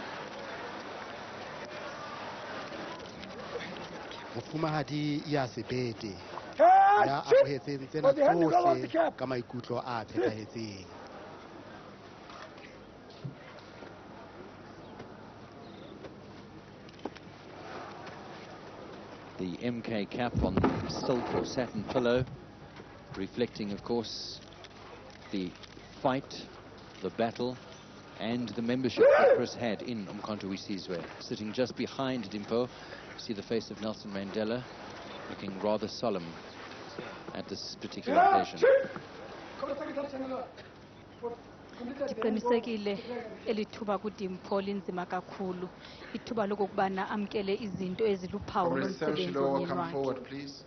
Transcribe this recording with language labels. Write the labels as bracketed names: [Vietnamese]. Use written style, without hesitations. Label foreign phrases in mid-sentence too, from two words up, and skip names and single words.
[Southern Sotho] Mofumahadi ya sebete ya amohetseng tsena tsohle ka maikutlo a phethahetseng. [English] The MK cap on the silk or satin pillow, reflecting, of course, the fight, the battle, and the membership that Chris had in Umkhonto we Sizwe. Sitting just behind Dimpho, see the face of Nelson Mandela, looking rather solemn at this particular occasion. [Xhosa] Ndiqinisekile elithuba kuDimpho linzima kakhulu, ithuba lokubana amkele izinto eziluphawu lomsebenzi womyeni wakhe.